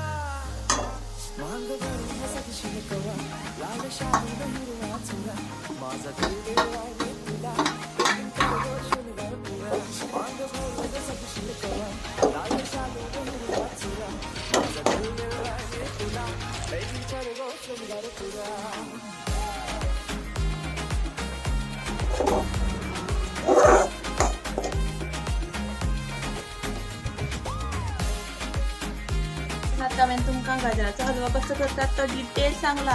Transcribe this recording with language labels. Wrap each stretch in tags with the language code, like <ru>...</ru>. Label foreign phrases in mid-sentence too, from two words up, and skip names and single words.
<mr>मांग भरून सगळी कवा लाल शाही हिरवा चुरा, माझा दिल गेला रे तुला प्रेम करतो शनिवार पुरा. मांग भरून सगळी कवा लाल शाही हिरवा चुरा, माझा दिल गेला रे तुला प्रेम करतो शनिवार पुरा.</mr> <kok>आता हांवें तुमकां गाजराचो हलवो कसो करतात तो डिटेल सांगला.</kok>